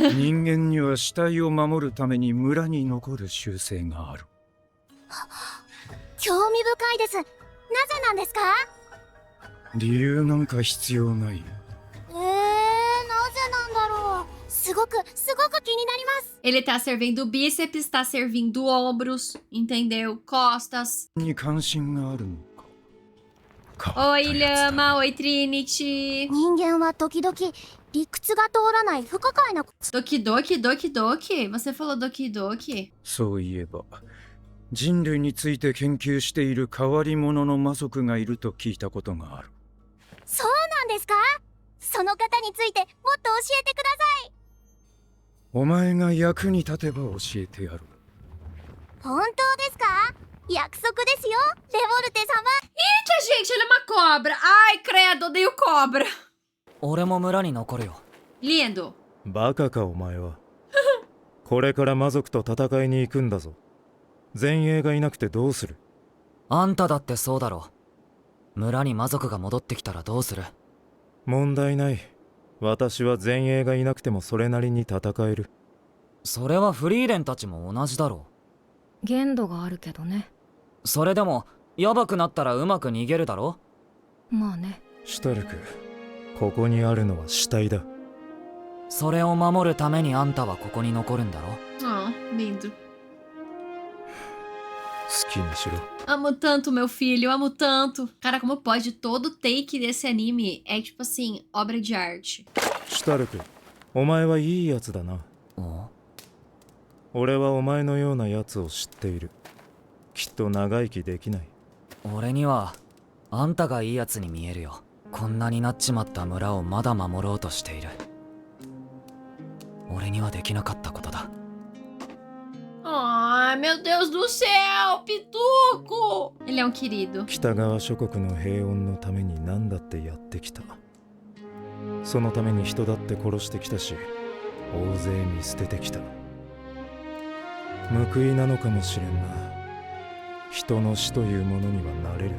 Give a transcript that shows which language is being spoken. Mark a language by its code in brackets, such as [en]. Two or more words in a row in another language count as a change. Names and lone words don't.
[ja] 人間には死体を守るために村に残る習性がある。興味深いです。なぜなんですか？理由なんか必要ない。なぜなんだろう。すごく気になります。 [pt] Ele tá servindo bíceps, tá servindo ombros, entendeu? Costas. [ja] に関心があるのか。 変わった [pt] Oi, [ja] やつだ [pt] Lhama. Oi, Trinity. [ja] 人間は時々理屈が通らない不可解な Doki Doki Doki Doki. [pt] Você falou [ja] Doki Doki. そういえば人類について研究している変わり者の魔族がいると聞いたことがある。そうなんですか？その方についてもっと教えてください。お前が役に立てば教えてやる。本当ですか？約束ですよ、レボルテ様。 [pt] Eita, gente, ele é uma cobra. Ai, credo, odeio cobra. [ja] 俺も村に残るよ。 [pt] Lindo. [ja] バカかお前は。これから魔族と戦いに行くんだぞ。前衛がいなくてどうする？あんただってそうだろ。村に魔族が戻ってきたらどうする？問題ない。私は前衛がいなくてもそれなりに戦える。それはフリーレンたちも同じだろ限度があるけどね。う。それでもヤバくなったらうまく逃げるだろ。まあね。シュタルク、ここにあるのは死体だ。それを守るためにあんたはここに残るんだろ。 [pt] Ah, lindo. [ja] 好きにしろ。 [pt] Amo tanto, meu filho, amo tanto. Cara, como pode? Todo take desse anime é, tipo assim, obra de arte. [ja] シュタルク、お前はいいやつだな。お俺はお前のようなやつを知っている。きっと長生きできない。俺にはあんたがいいやつに見えるよ。こんなになっちまった村をまだ守ろうとしている。俺にはできなかったことだ。 [pt] Ai, meu Deus do céu, Pituco! Ele é um querido. [ja] 北側諸国の平穏のために何だってやってきた。そのために人だって殺してきたし、大勢見捨ててきた。報いなのかもしれんな。人の死というものにはなれる。